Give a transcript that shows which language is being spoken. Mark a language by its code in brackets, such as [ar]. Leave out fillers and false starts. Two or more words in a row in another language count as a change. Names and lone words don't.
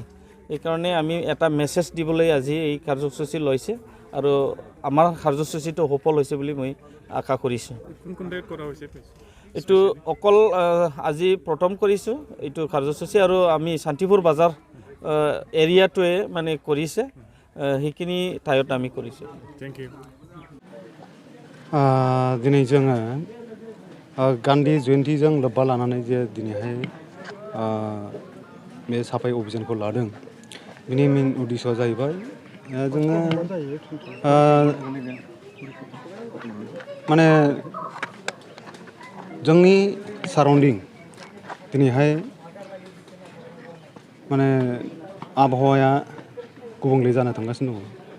[as] এইকাৰণে আমি এটা মেছেজ দিবলৈ আজি এই কাৰ্যসূচী লৈছে আৰু আমাৰ কাৰ্যসূচীটো সফল হৈছে বুলি মই আশা কৰিছোঁ। এইটো অকল আজি প্ৰথম কৰিছোঁ এইটো কাৰ্যসূচী আৰু আমি শান্তিপুৰ বাজাৰ এৰিয়াটোৱে মানে কৰিছে সেইখিনি ঠাইত আমি কৰিছোঁ। [en] thank you. [brx] दिनै जोङो गान्धी जयन्तीजों लोब्बा लानानै जे दिनैहाय बे साफाई अभियानखौ लादों बिनि मेन उद्देश्यआ जाहैबाय जोङो माने जोंनि साराउन्डिं दिनैहाय माने आबहावाया गुबुंले जानो थांगासिनो दङ।